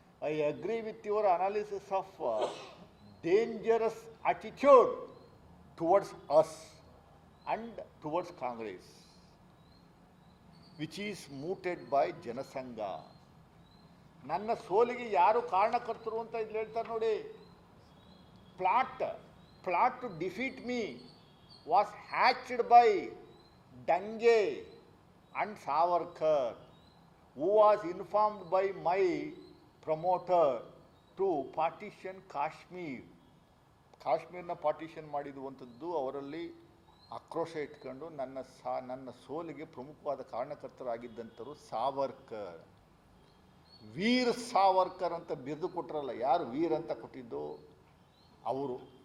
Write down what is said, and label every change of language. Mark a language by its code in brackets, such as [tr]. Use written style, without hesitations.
[en] I agree with your analysis of dangerous attitude towards us and towards Congress which is mooted by Jana Sangh. [kn] ನನ್ನ ಸೋಲಿಗೆ ಯಾರು ಕಾರಣಕರ್ತರು ಅಂತ ಇಲ್ಲಿ ಹೇಳ್ತಾರೆ ನೋಡಿ. [en] Plot to defeat me was hatched by Dange and Savarkar, who was informed by my promoter to partition Kashmir. [kn] ಕಾಶ್ಮೀರ್ನ partition ಮಾಡಿರುವಂಥದ್ದು ಅವರಲ್ಲಿ ಆಕ್ರೋಶ ಇಟ್ಕೊಂಡು ನನ್ನ ಸೋಲಿಗೆ ಪ್ರಮುಖವಾದ ಕಾರಣಕರ್ತರಾಗಿದ್ದಂಥರು ಸಾವರ್ಕರ್. ವೀರ್ ಸಾವರ್ಕರ್ ಅಂತ ಬಿರುದು ಕೊಟ್ಟರಲ್ಲ, ಯಾರು ವೀರ್ ಅಂತ ಕೊಟ್ಟಿದ್ದು? ಅವರು.